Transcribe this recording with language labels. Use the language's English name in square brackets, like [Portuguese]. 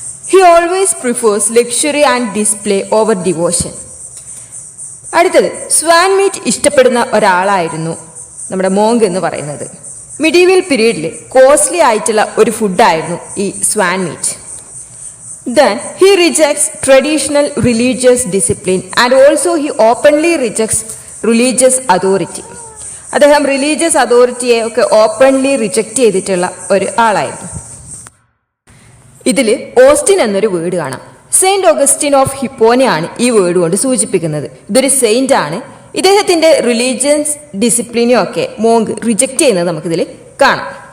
[English] He always prefers luxury and display over devotion. [Malayalam] അടുത്തത് swan meet ഇഷ്ടപ്പെടുന്ന ഒരാളായിരുന്നു നമ്മുടെ മോങ്ക് എന്ന് പറയുന്നത്. മിഡീവൽ പീരീഡിൽ കോസ്റ്റ്ലി ആയിട്ടുള്ള ഒരു ഫുഡായിരുന്നു ഈ swan meet. [English] Then he rejects traditional religious discipline and also he openly rejects religious authority. [Malayalam] അദ്ദേഹം റിലീജിയസ് അതോറിറ്റിയെ ഒക്കെ ഓപ്പൺലി റിജക്റ്റ് ചെയ്തിട്ടുള്ള ഒരു ആളായിരുന്നു. ഇതിൽ ഓസ്റ്റിൻ എന്നൊരു വേർഡ് കാണാം. സെയിൻറ്റ് ഓഗസ്റ്റിൻ ഓഫ് ഹിപ്പോനെയാണ് ഈ വേർഡ് കൊണ്ട് സൂചിപ്പിക്കുന്നത്. ഇതൊരു സെയിൻ്റ് ആണ്. ഇദ്ദേഹത്തിൻ്റെ റിലീജിയസ് ഡിസിപ്ലിനെയും ഒക്കെ മോങ്ക് റിജക്റ്റ് ചെയ്യുന്നത് നമുക്കിതിൽ കാണാം.